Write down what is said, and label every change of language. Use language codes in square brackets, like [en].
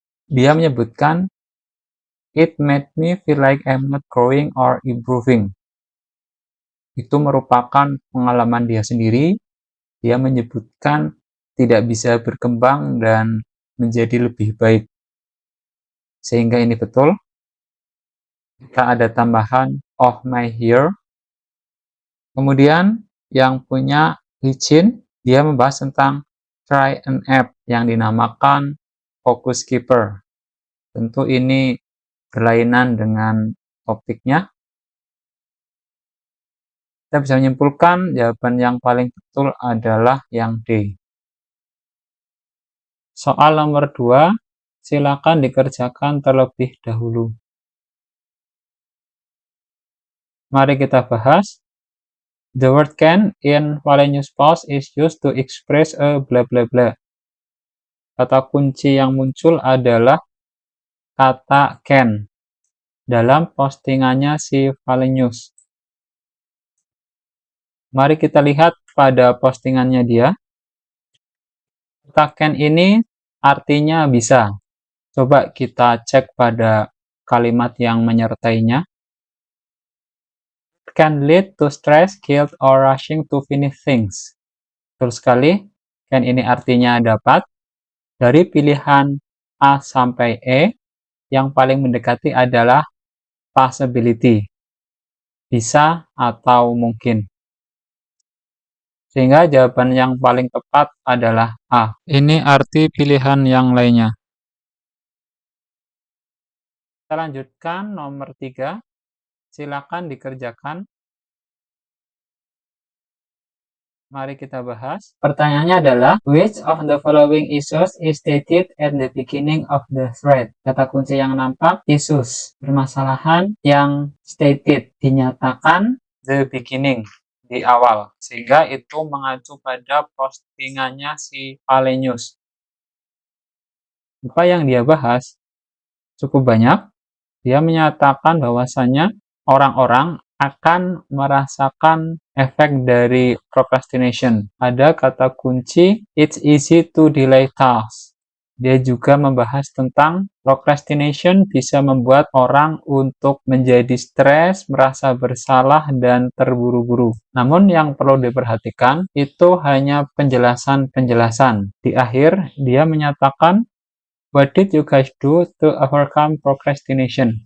[id] Dia menyebutkan [en] it made me feel like I'm not growing or improving. [id] Itu merupakan pengalaman dia sendiri. Dia menyebutkan tidak bisa berkembang dan menjadi lebih baik. Sehingga ini betul. Kita ada tambahan Oh My Here. Kemudian yang punya Licin, dia membahas tentang [en] try an app [id] yang dinamakan Focus Keeper. Tentu ini berlainan dengan topiknya. Kita bisa menyimpulkan jawaban yang paling betul adalah yang D. Soal nomor 2, silakan dikerjakan terlebih dahulu. Mari kita bahas. [en] The word can in Valenius post is used to express a blah blah blah. [id] Kata kunci yang muncul adalah kata can dalam postingannya si Valenius. Mari kita lihat pada postingannya dia. Kata can ini artinya bisa. Coba kita cek pada kalimat yang menyertainya. [en] Can lead to stress, guilt, or rushing to finish things. [id] Betul sekali. Can ini artinya dapat. Dari pilihan A sampai E, yang paling mendekati adalah possibility. Bisa atau mungkin. Sehingga jawaban yang paling tepat adalah A. Ini arti pilihan yang lainnya. Kita lanjutkan nomor 3. Silakan dikerjakan. Mari kita bahas. Pertanyaannya adalah, [en] which of the following issues is stated at the beginning of the thread? [id] Kata kunci yang nampak, issues, permasalahan yang stated, dinyatakan, the beginning, di awal. Sehingga itu mengacu pada postingannya si Valenius. Apa yang dia bahas? Cukup banyak. Dia menyatakan bahwasannya orang-orang akan merasakan efek dari procrastination. Ada kata kunci, [en] it's easy to delay tasks. [id] Dia juga membahas tentang procrastination bisa membuat orang untuk menjadi stres, merasa bersalah, dan terburu-buru. Namun yang perlu diperhatikan, itu hanya penjelasan-penjelasan. Di akhir, dia menyatakan, [en] what did you guys do to overcome procrastination?